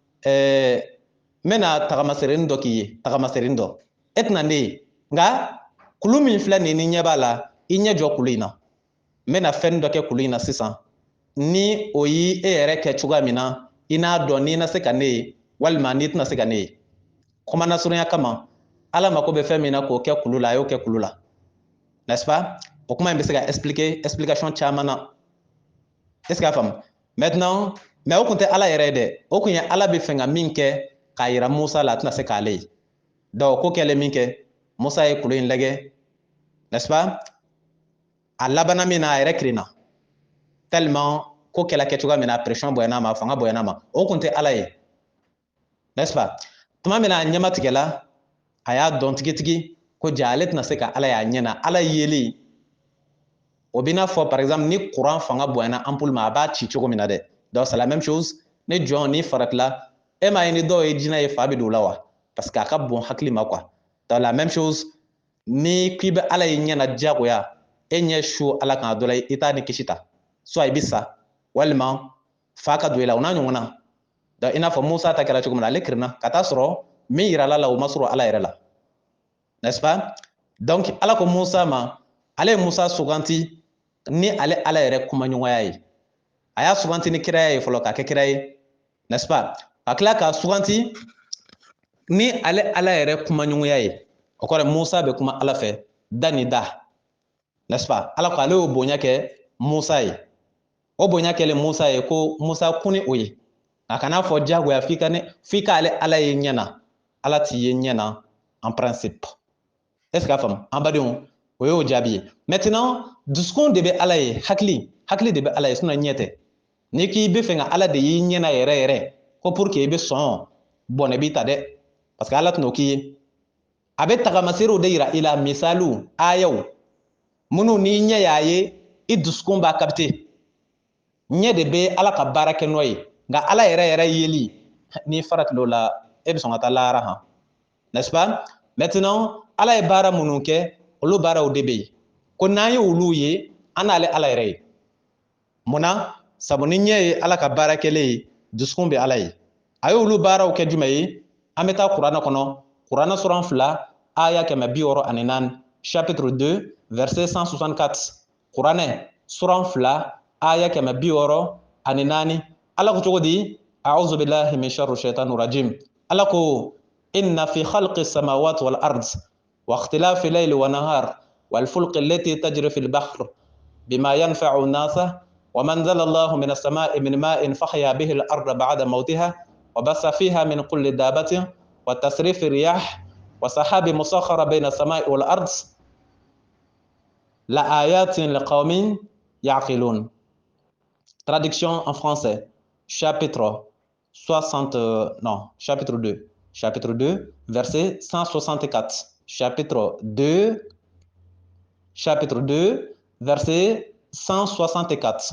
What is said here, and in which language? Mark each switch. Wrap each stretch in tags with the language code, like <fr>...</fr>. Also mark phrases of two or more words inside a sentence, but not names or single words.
<bm>tagamaserenin dɔ k'i ye tagamaserenin dɔ e tɛna ne ye nka kulu min filɛ nin ni ɲɛ b'a la i ɲɛ jɔ kulu in na n bɛna fɛn dɔ kɛ kulu in na sisan ni o ye e yɛrɛ kɛ cogoya min na i n'a dɔn n'i na se ka ne ye walima n'i tɛna se ka ne ye kuma nasurunya kama Ala mako bɛ fɛn min na k'o kɛ kulu la a y'o kɛ kulu la n'est-ce pas o kuma in bɛ se ka explication caman na</bm> <fr>est-ce que</fr> <bm>a faamu maintenant mais o kun tɛ Ala yɛrɛ ye dɛ o kun ye Ala bɛ fɛ ka min kɛ k'a yira Musa la a tɛna se k'ale ye donc ko kɛlen min kɛ Musa ye kulu in lajɛ</bm> <fr>n'est-ce pas</fr> <bm>a labanna min na a yɛrɛ kirinna tellement ko kɛla kɛcogoya min na pression bonyana a ma fanga bonyana ma o kun tɛ Ala ye</bm> <fr>n'est-ce pas</fr> <bm>tuma min na a ɲɛma tigɛla a y'a dɔn tigitigi ko ja ale tɛna se ka Ala y'a ɲɛ na Ala yeli o b'i n'a fɔ</bm> <fr>par exemple</fr> <bm>ni courant fanga bonyana ampoule ma a b'a ci cogo min na dɛ donc</bm> <fr>c'est la même chose</fr> <bm>ni jɔn ni faratila e m'a ye ni dɔw ye jinɛ ye fa bɛ don o la wa</bm> <fr>parce que</fr> <bm>a ka bon hakili ma quoi donc</bm> <fr>la même chose</fr> <bm>ni k'i bɛ Ala ye ɲɛ na diyagoya e ɲɛ su Ala kan a dɔ la i t'a ni kisi ta soit i bɛ sa walima fa ka don i la o n'a ɲɔgɔnna donc i n'a fɔ Musa ta kɛra cogo min na ale kirinna ka taa sɔrɔ min yirala la o ma sɔrɔ ala yɛrɛ la,</bm> <fr>n'est-ce pas?</fr> <bm>Donc ala ko Musa ma, ale ye Musa suganti ni ale ala yɛrɛ kumaɲɔgɔnya ye. A y'a suganti ni kiraya ye fɔlɔ k'a kɛ kira ye,</bm> <fr>n'est-ce pas?</fr> <bm>Ka tila k'a suganti ni ale ala yɛrɛ kumaɲɔgɔnya ye. O kɔrɔ Musa bɛ kuma ala fɛ da ni da,</bm> <fr>n'est-ce pas?</fr> <bm>Ala ko ale y'o bonya kɛ Musa ye. O bonya kɛlen Musa ye ko Musa kun ni o ye. A kana fɔ diyagoya f'i ka ale ala ye ɲɛna, ala t'i ye ɲɛna</bm> <fr>en principe. Est-ce que</fr> <bm>a faamu? An badenw, o y'o jaabi ye. Maintenant dusukun de bɛ ala ye, hakili de bɛ ala ye sinon ɲɛ tɛ. N'i k'i bɛ fɛ ka ala de y'i ɲɛna yɛrɛ yɛrɛ ko</bm> <fr>pour que</fr> <bm>i bɛ sɔn bɔnɛ b'i ta dɛ,</bm> <fr>parce que</fr> <bm>ala tɛn'o k'i ye. A bɛ tagamaserew de yira i la, misaliw, ayaw minnu n'i ɲɛ y'a ye i dusukun b'a capter. Ɲɛ de bɛ ala ka baara kɛ n'o ye, nka ala yɛrɛ yeli n'i faratil'o la e bɛ sɔn ka taa lahara han,</bm> <fr>n'est-ce pas?</fr> <bm>Maintenant ala ye baara minnu kɛ olu baaraw de bɛ yen ko n'an ye olu ye an n'ale ala yɛrɛ ye. Munna? Sabu ni ɲɛ ye ala ka baara kɛlen ye dusukun bɛ ala ye. A ye olu baaraw kɛ jumɛn ye? An bɛ taa kuranɛ kɔnɔ, kuranɛ suran 2 aya 64,</bm> <fr>chapitre 2 verset 164.</fr> <bm>Kuranɛ suran 2 aya 64. Ala ko cogo di?</bm> <ar>أعوذ بالله من شر الشيطان الرجيم.</ar> <bm>Ala ko</bm> <ar>إن في خلق السماوات والأرض واختلاف الليل والنهار والفلك التي تجري في البحر بما ينفع الناس وما أنزل الله من السماء من ماء فأحيا به الأرض بعد موتها وبث فيها من كل دابة وتصريف الرياح والسحاب المسخر بين السماء والأرض لآيات لقوم يعقلون.</ar> <fr>Traduction en français, chapitre 2, verset 164. Chapitre 2, verset 164.</fr>